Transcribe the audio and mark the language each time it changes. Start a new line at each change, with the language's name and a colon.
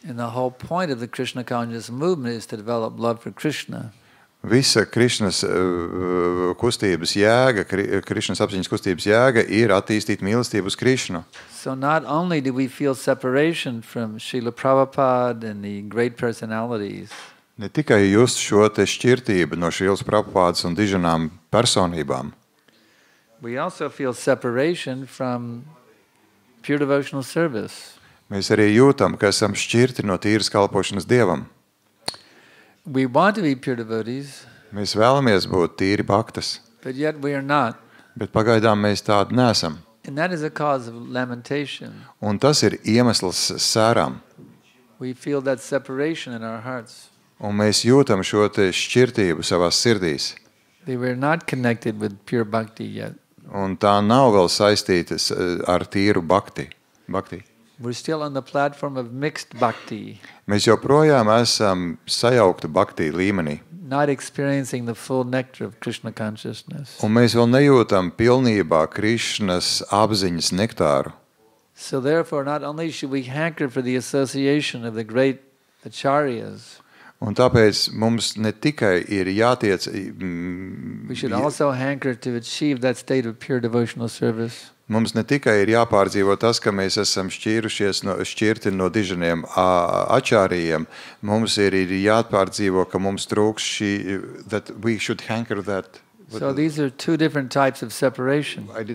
English: And the whole point of the Krishna conscious movement is to develop love for Krishna.
Latvian: Visa Krišnas kustības jēga, Krišnas apziņas kustības jēga ir attīstīt mīlestību uz Krišnu.
English: So not only do we feel separation from Srila Prabhupada and the great personalities,
Latvian: Ne tikai just šo te šķirtību no Šrīlas Prabhupādas un diženām personībām,
English: we also feel separation from pure devotional service.
Latvian: mēs arī jūtam, ka esam šķirti no tīras kalpošanas Dievam.
English: We want to be pure devotees,
Latvian: Mēs vēlamies būt tīri bhaktas,
English: but yet we are not.
Latvian: bet pagaidām mēs tādi nesam.
English: And that is a cause of lamentation.
Latvian: Un tas ir iemesls sērām.
English: We feel that separation in our hearts.
Latvian: Un mēs jūtam šo te šķirtību savās sirdīs.
English: They were not connected with pure bhakti yet.
Latvian: Un tā nav vēl saistīta ar tīru bhakti.
English: We're still on the platform of mixed bhakti,
Latvian: Mēs joprojām esam sajaukti bhakti līmenī.
English: not experiencing the full nectar of Krishna consciousness.
Latvian: Un mēs vēl nejūtam pilnībā Krišnas apziņas nektāru.
English: So therefore, not only should we hanker for the association of the great acharyas,
Latvian: Un tāpēc mums ne tikai ir jātiec,
English: we should also hanker to achieve that state of pure devotional service.
Latvian: mums ne tikai ir jāpārdzīvo tas, ka mēs esam šķirti no diženiem ačārījiem, mums ir jāpārdzīvo, ka mums trūks šī,
English: that we should hanker that. So these are two different types of separation.